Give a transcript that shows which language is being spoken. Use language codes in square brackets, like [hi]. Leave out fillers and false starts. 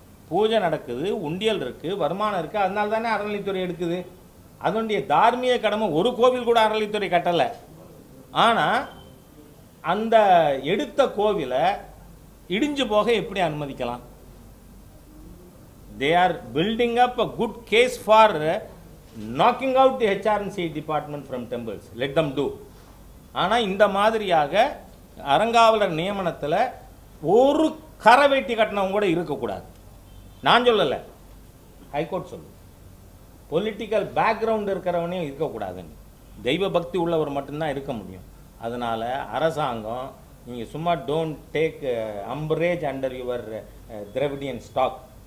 [ta] பூஜை நடக்குது, உண்டியல் இருக்குது, வருமானம் இருக்குது. அதனால தானே அறநிலைத்துறை எடுக்குது. அதனுடைய தார்மீக கடமை ஒரு கோவில் கூட அறநிலைத்துறை கட்டலை. ஆனால் அந்த எடுத்த கோவிலை இடிஞ்சு போக எப்படி அனுமதிக்கலாம்? [en] they are building up a good case for knocking out the HRNC department from temples. Let them do. [ta] ஆனால் இந்த மாதிரியாக அறங்காவலர் நியமனத்தில் ஒரு கரவேட்டி கட்டணம் கூட இருக்கக்கூடாது. நான் சொல்லலை, ஹைகோர்ட் சொல்லு. பொலிட்டிக்கல் பேக்ரவுண்ட் இருக்கிறவனே இருக்கக்கூடாதுன்னு. தெய்வ பக்தி உள்ளவர் மட்டும்தான் இருக்க முடியும். அதனால் அரசாங்கம் நீங்கள் சும்மா [en] Don't take umbrage under your Dravidian stock.